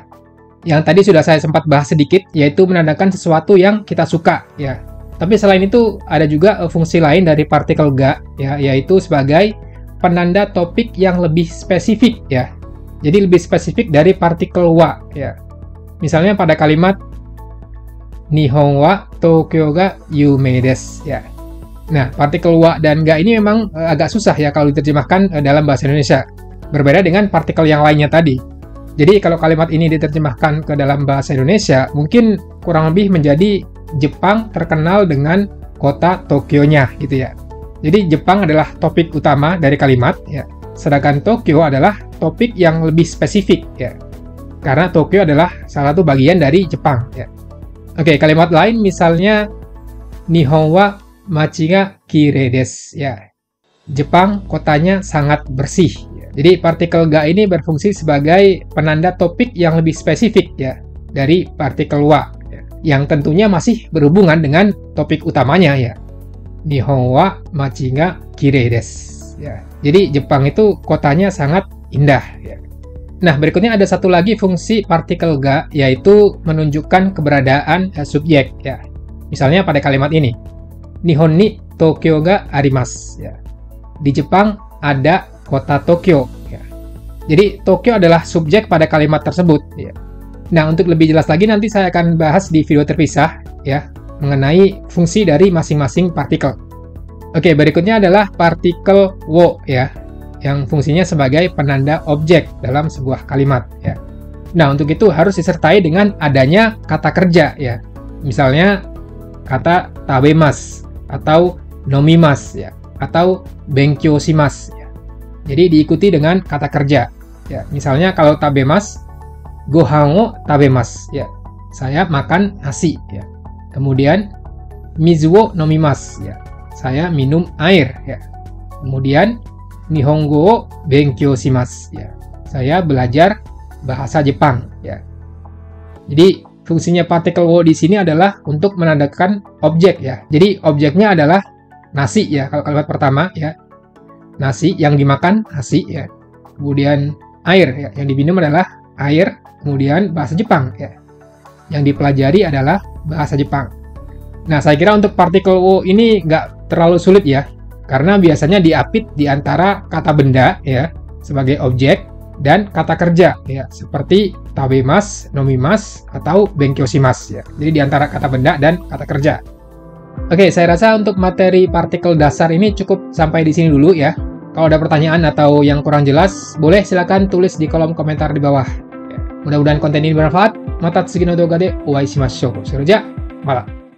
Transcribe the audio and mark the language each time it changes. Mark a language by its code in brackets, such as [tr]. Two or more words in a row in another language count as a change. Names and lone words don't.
[id] Yang tadi sudah saya sempat bahas sedikit, yaitu menandakan sesuatu yang kita suka ya. Tapi selain itu ada juga fungsi lain dari partikel ga ya, yaitu sebagai penanda topik yang lebih spesifik ya. Jadi lebih spesifik dari partikel wa ya. Misalnya pada kalimat [ja] 日本は東京が有名です [id] ya. Nah, partikel wa dan ga ini memang agak susah ya kalau diterjemahkan dalam bahasa Indonesia. Berbeda dengan partikel yang lainnya tadi. Jadi kalau kalimat ini diterjemahkan ke dalam bahasa Indonesia, mungkin kurang lebih menjadi Jepang terkenal dengan kota Tokyo-nya gitu ya. Jadi Jepang adalah topik utama dari kalimat ya. Sedangkan Tokyo adalah topik yang lebih spesifik ya. Karena Tokyo adalah salah satu bagian dari Jepang ya. Oke, kalimat lain misalnya [ja] 日本は町がきれいです [id] ya. Jepang kotanya sangat bersih ya. Jadi partikel ga ini berfungsi sebagai penanda topik yang lebih spesifik ya dari partikel wa ya. yang tentunya masih berhubungan dengan topik utamanya ya. [ja] 日本は町がきれいです. [id] Ya. Jadi Jepang itu kotanya sangat indah ya. Nah, berikutnya ada satu lagi fungsi partikel ga, yaitu menunjukkan keberadaan subjek ya. Misalnya pada kalimat ini, [ja] 日本に東京があります ya. [id] Di Jepang ada kota Tokyo ya. Jadi Tokyo adalah subjek pada kalimat tersebut ya. Nah, untuk lebih jelas lagi nanti saya akan bahas di video terpisah ya mengenai fungsi dari masing-masing partikel. Oke, berikutnya adalah partikel wo ya, yang fungsinya sebagai penanda objek dalam sebuah kalimat ya. Nah, untuk itu harus disertai dengan adanya kata kerja ya. Misalnya kata tabemasu atau nomimasu ya, atau [ja] 勉強します [id] ya. Jadi diikuti dengan kata kerja ya. Misalnya kalau tabemasu, [ja] ご飯を食べます [id] ya. Saya makan nasi ya. Kemudian [ja] 水を飲みます [id] ya. Saya minum air ya. Kemudian [ja] 日本語を勉強します [id] ya. Saya belajar bahasa Jepang ya. Jadi fungsinya partikel wo di sini adalah untuk menandakan objek ya. Jadi objeknya adalah nasi ya, kalau kalimat pertama ya. Nasi yang dimakan, nasi ya. Kemudian air ya, yang diminum adalah air. Kemudian bahasa Jepang ya. Yang dipelajari adalah bahasa Jepang. Nah, saya kira untuk partikel wo ini nggak terlalu sulit ya. Karena biasanya diapit di antara kata benda ya, sebagai objek, dan kata kerja ya, seperti tabemasu, nomimasu, atau [ja] 勉強します [id] ya. Jadi di antara kata benda dan kata kerja. Oke, saya rasa untuk materi partikel dasar ini cukup sampai di sini dulu ya. Kalau ada pertanyaan atau yang kurang jelas, boleh silakan tulis di kolom komentar di bawah. Mudah-mudahan konten ini bermanfaat. [ja] また次の動画でお会いしましょう. [id] Malam.